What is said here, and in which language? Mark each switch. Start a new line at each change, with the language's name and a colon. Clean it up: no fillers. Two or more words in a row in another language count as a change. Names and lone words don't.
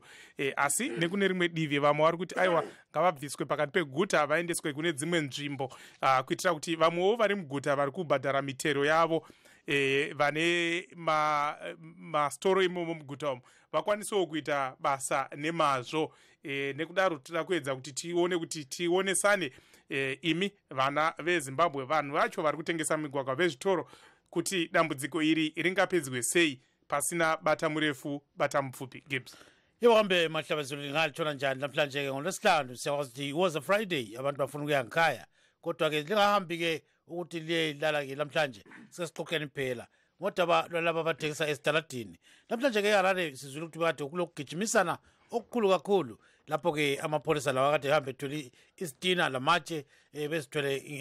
Shona: Asi nekune rimwe divi vamwe vari kuti aiwa ngavabviswe pakati peguta vaendeswe kune dzimwe nzvimbo kuitira kuti vamwewo vari muguta vari kubhadhara mitero yavo vane mastoro imomo muguta umo vakwanisewo kuita basa nemazvo. Nekudaro tinoda kuedza kuti tionesane imi vana veZimbabwe, vanhu vacho vari kutengesa migwagwa vezvitoro, kuti dambudziko iri ringapedzwe sei pasina bata murefu bata mupfupi. Gibbs.
North Ndebele: Iwambe mahlabezulu ngalithola njani namhlanje ke ngoLwesihlanu siyawazi ukuthi
English: was a Friday
North Ndebele: abantu bafuna ukuya ngikhaya kodwa ke lingahambi ke ukuthi liye lala ke namhlanje sesixoxeni phela ngodaba lwalaba abathengisa esitaladini. Namhlanje ke Harare sizwile ukuthi kade kulokugijimisana okukhulu kakhulu lapho ke amapolisa lawa kade hambe ethwele isitina lamatshe bezithwele ngezimota.